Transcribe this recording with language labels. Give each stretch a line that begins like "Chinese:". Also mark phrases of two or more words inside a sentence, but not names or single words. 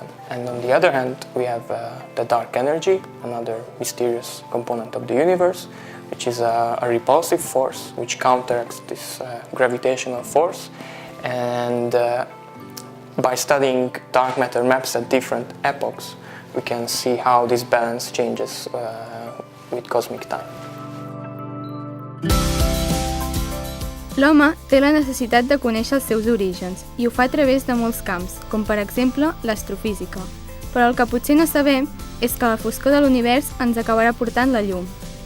English: And on the other hand, we have the dark energy, another mysterious component of the universe, which is a repulsive force which counteracts this gravitational force. And by studying dark matter maps at different epochs, we can see how this balance changes with cosmic time.
Catalan: L'home té la necessitat de conèixer els seus orígens i ho fa a través de molts camps, com per exemple l'astrofísica. Però el que potser no sabem és que la foscor de l'univers ens acabarà portant la llum.